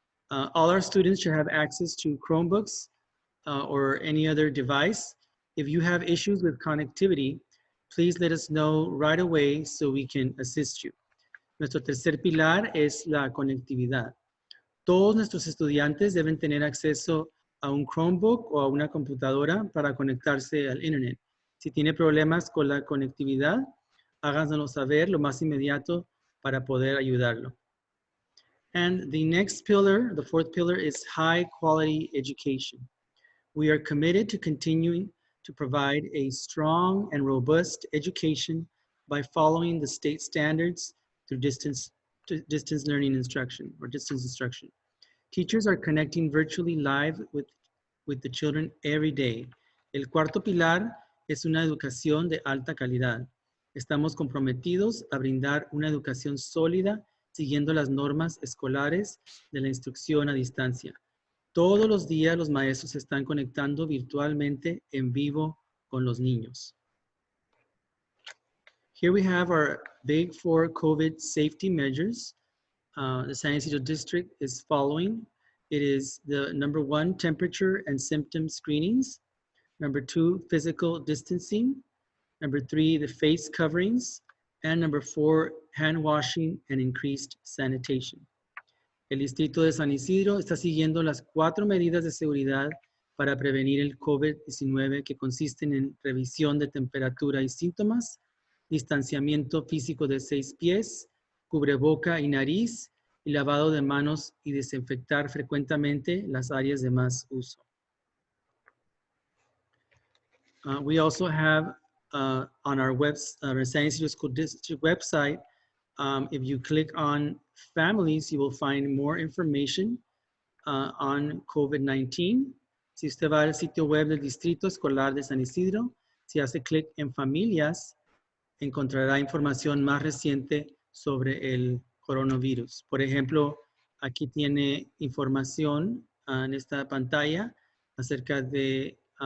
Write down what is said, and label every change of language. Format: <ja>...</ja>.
<en>All our students should have access to Chromebooks or any other device. If you have issues with connectivity, please let us know right away so we can assist you.</en> <es>Nuestro tercer pilar es la conectividad. Todos nuestros estudiantes deben tener acceso a un Chromebook o a una computadora para conectarse al Internet. Si tiene problemas con la conectividad, háganoslo saber lo más inmediato para poder ayudarlo.</es> <en>And the next pillar, the fourth pillar, is high quality education. We are committed to continuing to provide a strong and robust education by following the state standards through distance learning instruction or distance instruction. Teachers are connecting virtually live with the children every day.</en> <es>El cuarto pilar es una educación de alta calidad. Estamos comprometidos a brindar una educación sólida siguiendo las normas escolares de la instrucción a distancia. Todos los días los maestros se están conectando virtualmente en vivo con los niños.</es> <en>Here we have our big 4 COVID safety measures. The San Isidro District is following. It is the #1, temperature and symptom screenings. #2, physical distancing. #3, the face coverings. And #4, hand washing and increased sanitation.</en> <es>El Distrito de San Isidro está siguiendo las 4 medidas de seguridad para prevenir el COVID-19 que consisten en revisión de temperatura y síntomas, distanciamiento físico de 6 pies, cubreboca y nariz, y lavado de manos y desinfectar frecuentemente las áreas de más uso.</es> <en>We also have on our San Isidro School District website, if you click on families, you will find more information on COVID-19.</en> <es>Si usted va al sitio web del Distrito Escolar de San Isidro, si hace clic en familias, encontrará información más reciente sobre el coronavirus. Por ejemplo, aquí tiene información en esta pantalla acerca de</es>